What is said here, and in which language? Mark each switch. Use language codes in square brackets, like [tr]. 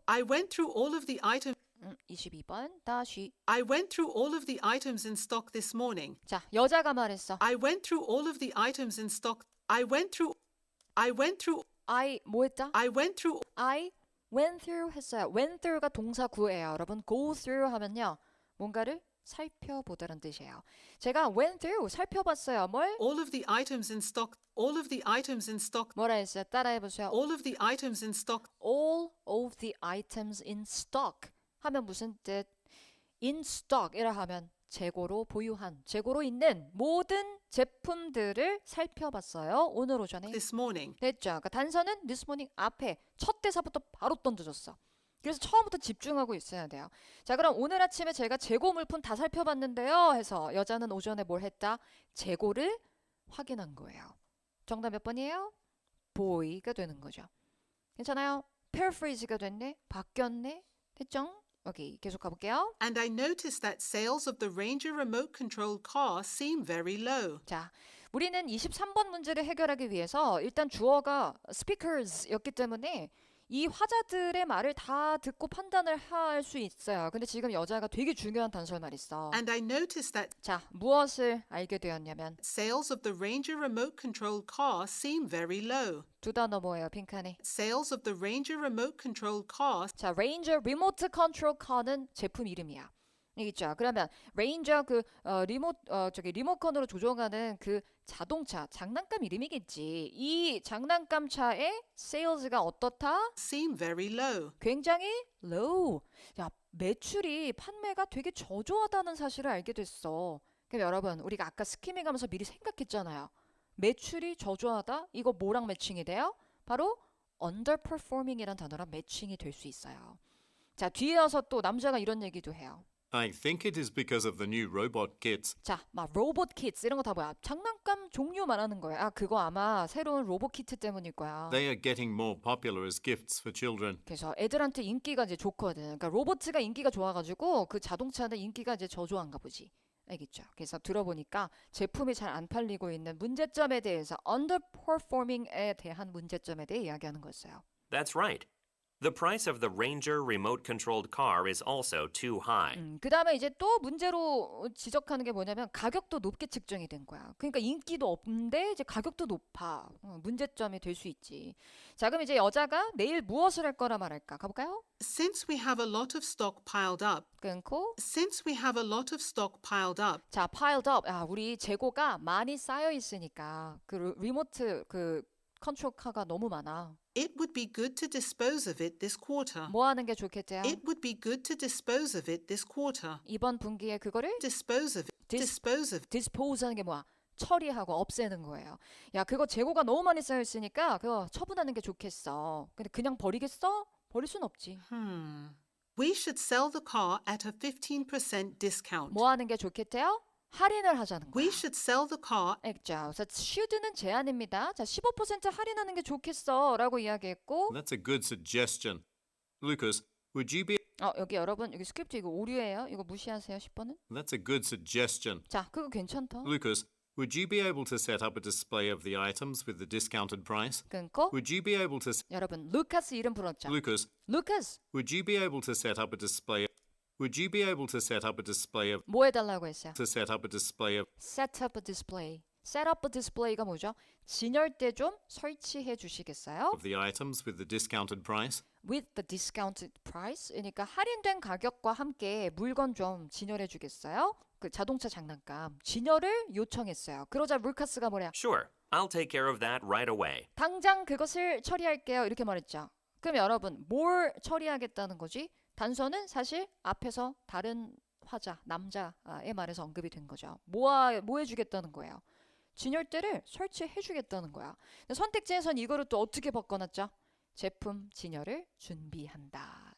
[en] I went through all of the items. [ko] 22번 다시. [en] I went through all of the items in stock this morning. [ko] 자, 여자가 말했어. [en] I went through all of the items in stock. I went through [ko] I 뭐 했다? [en] I went through I went through [ko] 했어요. went through가 동사 구예요. 여러분 go through 하면요. 뭔가를 살펴보다는 뜻이에요. 제가 went through 살펴봤어요. 뭘? [en] All of the items in stock. All of the items in stock. [ko] 뭐라 했어요? 따라해보세요. [en] All of the items in stock. All of the items in stock [ko] 하면 무슨 뜻? in stock이라 하면 재고로 보유한, 재고로 있는 모든 제품들을 살펴봤어요. 오늘 오전에. [en] This morning. [ko] 됐죠? 그러니까 단서는 this morning 앞에 첫 대사부터 바로 던져줬어. 그래서 처음부터 집중하고 있어야 돼요. 자, 그럼 오늘 아침에 제가 재고 물품 다 살펴봤는데요. 해서 여자는 오전에 뭘 했다? 재고를 확인한 거예요. 정답 몇 번이에요? boy가 되는 거죠. 괜찮아요? paraphrase가 됐네? 바뀌었네? 됐죠? 오케이, 계속 가볼게요. [en] And I noticed that sales of the Ranger remote controlled car seem very low. [ko] 자, 우리는 23번 문제를 해결하기 위해서 일단 주어가 speakers였기 때문에 이 화자들의 말을 다 듣고 판단을 할 수 있어요. 근데 지금 여자가 되게 중요한 단서를 말했어. [en] And I noticed that [ko] 자, 무엇을 알게 되었냐면 [en] sales of the Ranger remote controlled car seem very low. [ko] 두 단어 뭐예요, 핑크니? [en] Sales of the Ranger remote controlled car [ko] 자, Ranger Remote Control Car는 제품 이름이야. 있죠. 그러면 레인저 리모컨으로 조종하는 그 자동차 장난감 이름이겠지. 이 장난감 차의 세일즈가 어떻다? [en] seem very low. [ko] 굉장히 low. 야, 매출이 판매가 되게 저조하다는 사실을 알게 됐어. 그럼 여러분, 우리가 아까 스키밍하면서 미리 생각했잖아요. 매출이 저조하다? 이거 뭐랑 매칭이 돼요? 바로 underperforming이란 단어랑 매칭이 될 수 있어요. 자, 뒤에 와서 또 남자가 이런 얘기도 해요. [en] I think it is because of the new robot kits. [ko] 자, 막 로봇 키트 이런 거 다 뭐야? 장난감 종류 말하는 거야. 아, 그거 아마 새로운 로봇 키트 때문일 거야. [en] They are getting more popular as gifts for children. [ko] 그래서 애들한테 인기가 이제 좋거든. 그러니까 로봇가 인기가 좋아가지고 그 자동차는 인기가 이제 저조한가 보지. 알겠죠? 그래서 들어보니까 제품이 잘 안 팔리고 있는 문제점에 대해서 underperforming에 대한 문제점에 대해 이야기하는 거였어요. [en] That's right. The price of the Ranger remote controlled car is also too high. [ko] 그 다음에 이제 또 문제로 지적하는 게 뭐냐면 가격도 높게 측정이 된 거야. 그러니까 인기도 없는데 이제 가격도 높아. 문제점이 될 수 있지. 자, 그럼 이제 여자가 내일 무엇을 할 거라 말할까? 가볼까요? [en] Since we have a lot of stock piled up. [ko] 끊고 [en] Since we have a lot of stock piled up. 자, piled up. [ko] 아, 우리 재고가 많이 쌓여 있으니까 그 리모트 그 컨트롤 카가 너무 많아. [en] It would be good to dispose of it this quarter. [ko] 뭐 하는 게 좋겠대요? [en] It would be good to dispose of it this quarter. [ko] 이번 분기에 그거를 [en] Dispose of it. Dispose of. [ko] dispose 하는 게 뭐야? 처리하고 없애는 거예요. 야, 그거 재고가 너무 많이 쌓여 있으니까 그거 처분하는 게 좋겠어. 근데 그냥 버리겠어? 버릴 순 없지. [en] We should sell the car at a 15% discount. [ko] 뭐 하는 게 좋겠대요? 할인을 하자는 거야. [en] We should sell the car. [ko] 액죠. 그래서 should는 제한입니다. 자, 15% 할인하는 게 좋겠어라고 이야기했고, [en] That's a good suggestion. Lucas, would you be [ko] 여기 여러분 여기 스크립트 이거 오류예요. 이거 무시하세요. 10번은. [en] That's a good suggestion. [ko] 자, 그거 괜찮다. [en] Lucas, would you be able to set up a display of the items with the discounted price? [ko] 끊고 [en] Would you be able to [ko] 여러분 루카스 이름 불렀죠. [en] Lucas, [ko] 루카스 [en] would you be able to set up a display Would you be able to set up a display of [ko] 뭐 해달라고 했어요? [en] set up a display of Set up a display. Set up a display가 [ko] 뭐죠? 진열대 좀 설치해 주시겠어요? [en] the items with the discounted price? With the discounted price. [ko] 그러니까 할인된 가격과 함께 물건 좀 진열해 주겠어요? 그 자동차 장난감 진열을 요청했어요. 그러자 루카스가 뭐래요? [en] Sure, I'll take care of that right away. [ko] 당장 그것을 처리할게요. 이렇게 말했죠. 그럼 여러분 뭘 처리하겠다는 거지? 단서는 사실 앞에서 다른 화자, 남자의 말에서 언급이 된 거죠. 뭐 해주겠다는 거예요? 진열대를 설치해주겠다는 거야. 선택지에선 이거를 또 어떻게 바꿔놨죠? 제품 진열을 준비한다.